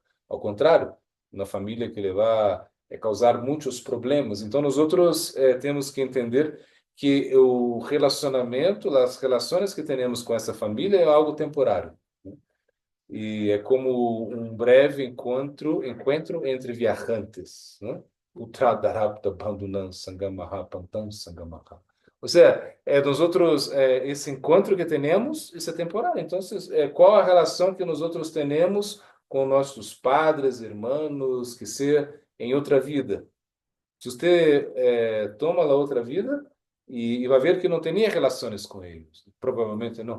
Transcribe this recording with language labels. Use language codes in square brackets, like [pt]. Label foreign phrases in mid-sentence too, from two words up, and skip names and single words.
[pt] Ao contrário, uma família que lhe vai causar muitos problemas. Então, nós outros temos que entender que o relacionamento, as relações que temos com essa família é algo temporário, né? E é como um breve encontro entre viajantes, né? Utradarapta bandunam sangamaha pantam sangamaha. Ou seja, nós outros, esse encontro que temos, isso é temporário. Então, qual a relação que nós outros temos com nossos padres, irmãos, que ser em outra vida? Se você toma a outra vida, e vai ver que não tem nem relações com eles, provavelmente não.